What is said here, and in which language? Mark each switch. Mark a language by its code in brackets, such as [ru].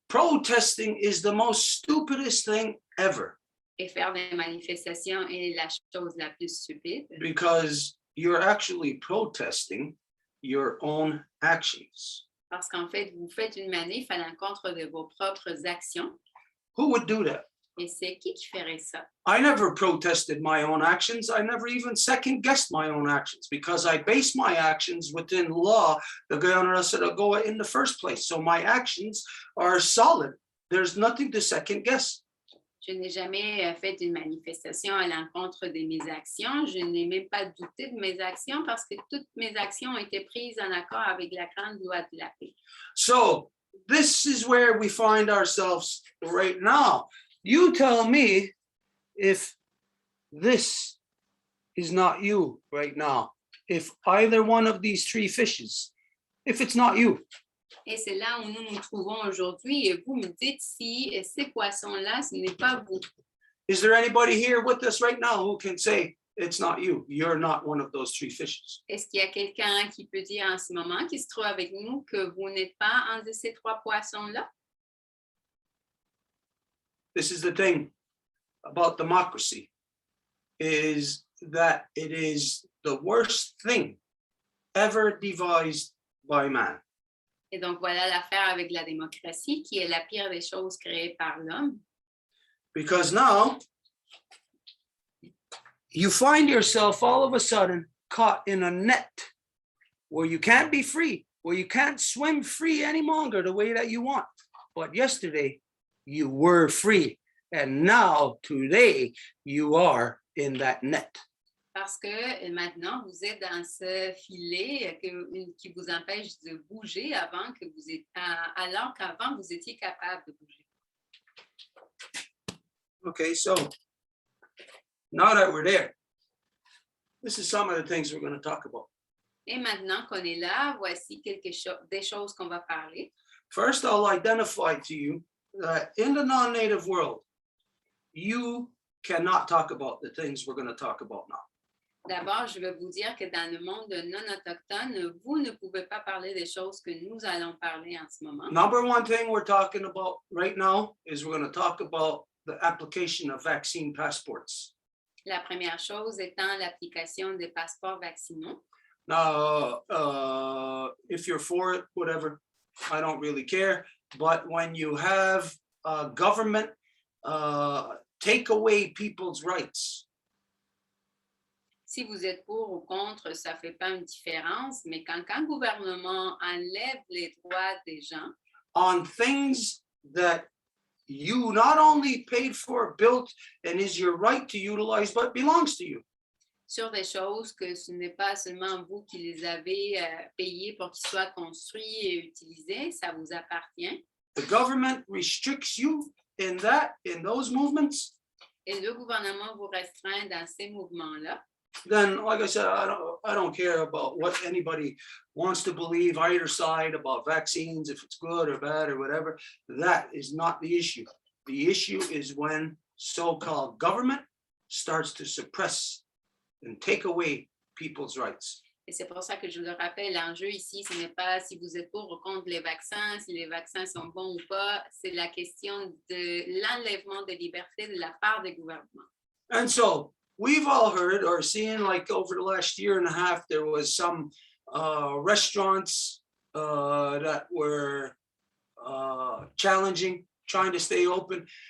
[en] Protesting is the most stupidest thing ever [fr] et faire des manifestations est la chose la plus stupide, [en] because you're actually protesting your own actions. [fr] parce qu'en fait, vous faites une manif à l'encontre de vos propres actions. [en] Who would do that? [fr] Et c'est qui ferait ça? [en] I never protested my own actions. I never even second guessed my own actions because I base my actions within law, the Goa in the first place. So my actions are solid. There's nothing to second guess. [fr] Je n'ai jamais fait une manifestation à l'encontre de mes actions. Je n'ai même pas douté de mes actions parce que toutes mes actions ont été prises en accord avec la grande loi de la paix. [en] So this is where we find ourselves right now. You tell me if this is not you right now. If either one of these three fishes, if it's not you. [fr] Et c'est là où nous nous trouvons aujourd'hui. Et vous me dites si ces poissons-là, ce n'est pas vous. [en] Is there anybody here with us right now who can say it's not you? You're not one of those three fishes. [fr] Est-ce qu'il y a quelqu'un qui peut dire en ce moment, qui se trouve avec nous, que vous n'êtes pas un de ces trois poissons-là? [en] This is the thing about democracy, is that it is the worst thing ever devised by man. [fr] Et donc, voilà l'affaire avec la démocratie, qui est la pire des choses créées par l'homme. [en] Because now you find yourself all of a sudden caught in a net where you can't be free, where you can't swim free any longer the way that you want. But yesterday you were free, and now today you are in that net. [fr] Parce que maintenant, vous êtes dans ce filet qui vous empêche de bouger alors qu'avant, vous étiez capable de bouger. [en] Okay, so now that we're there, this is some of the things we're going to talk about. [fr] Et maintenant qu'on est là, voici des choses qu'on va parler. [en] First, I'll identify to you that in the non-native world, you cannot talk about the things we're going to talk about now. [fr] D'abord, je vais vous dire que dans le monde non autochtone, vous ne pouvez pas parler des choses que nous allons parler en ce moment. [en] Number one thing we're talking about right now is we're going to talk about the application of vaccine passports. [fr] La première chose étant l'application des passeports vaccinaux. [en] Now, if you're for it, whatever, I don't really care. But when you have government take away people's rights, [fr] si vous êtes pour ou contre, ça ne fait pas une différence, mais quand un gouvernement enlève les droits des gens [en] on things that you not only paid for, built, and is your right to utilize, but belongs to you. [fr] Sur des choses que ce n'est pas seulement vous qui les avez payées pour qu'ils soient construits et utilisés, ça vous appartient. [en] The government restricts you in those movements. [fr] Et le gouvernement vous restreint dans ces mouvements-là. [en] Then, like I said, I don't care about what anybody wants to believe, either side, about vaccines, if it's good or bad or whatever. That is not the issue. The issue is when so-called government starts to suppress and take away people's rights. [fr] Et c'est pour ça que je le rappelle, l'enjeu ici, ce n'est pas si vous êtes pour ou contre les vaccins, si les vaccins sont bons ou pas, c'est la question de l'enlèvement de liberté de la part des gouvernements. [en] And so, we've all heard or seen, like over the last year and a half, there was some restaurants that were challenging, trying to stay open.